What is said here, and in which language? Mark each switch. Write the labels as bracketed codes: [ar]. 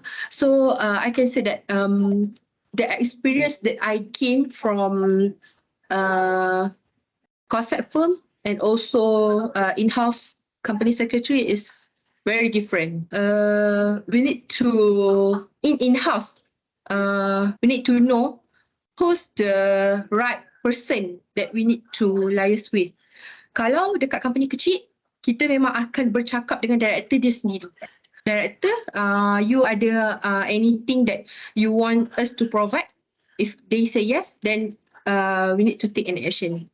[en] So I can say that the experience that I gained from COSAC firm and also in-house company secretary is very different. We need to, in-house, we need to know who's the right person that we need to liaise with. [ms] Kalau dekat company kecil, kita memang akan bercakap dengan director dia sendiri. [en] Director, you [ms] ada [en] anything that you want us to provide? If they say yes, then we need to take an action.